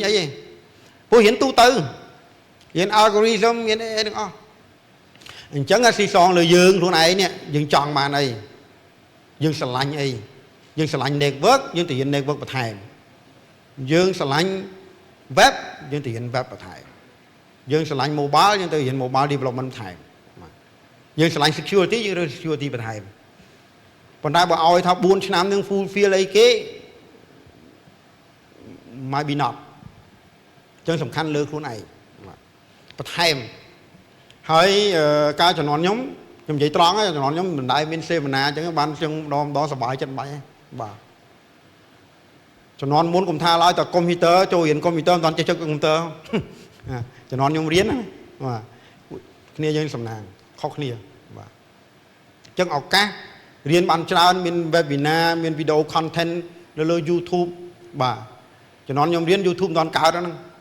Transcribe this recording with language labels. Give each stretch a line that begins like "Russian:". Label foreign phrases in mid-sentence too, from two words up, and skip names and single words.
Khmer: អីទេព្រោះរៀនទូទៅរៀន algorithm មានអីទាំងអស់អញ្ចឹងស៊ីសងលើយើងខ្លួនឯងនេះយើងចង់បានអីយើងស្រឡាញ់អីយើងស្រឡាញ់ network យើងទៅរៀន network បន្ថែមយើងស្រឡាញ់ web យើងទៅរៀន web បន្ថែមយើងស្រឡាញ់ mobile យើងទៅរៀន
English: mobile development
Khmer: បន្ថែមយើងស្រឡាញ់ security យើងរៀន security បន្ថែមប៉ុន្តែបើឲ្យថា4ឆ្នាំនឹង fulfill អីគេ
English: might be not
Khmer: អញ្ចឹងសំខាន់លើខ្លួនឯងបន្ថែមហើយការជំនាន់ខ្ញុំនិយាយត្រង់ហើយជំនាន់ខ្ញុំ មិនដែលមានសេវនាអញ្ចឹងបានខ្ញុំម្ដងសប្បាយចិត្តបាច់បាទជំនាន់មុនកុំថាឡើយតែកុំព្យូទ័រចូលរៀនកុំព្យូទ័រមិនទាន់ចេះចុចកុំព្យូទ័រជំនាន់ខ្ញុំរៀនណាបាទគ្នាយើងសំណាងខុសគ្នាបាទអញ្ចឹងឱកាសរៀនបានច្រើនមាន webinar មាន
English: video content
Khmer: នៅលើ YouTube បាទជំនាន់ខ្ញុំរៀន YouTube មិនទាន់កើតហ្នឹង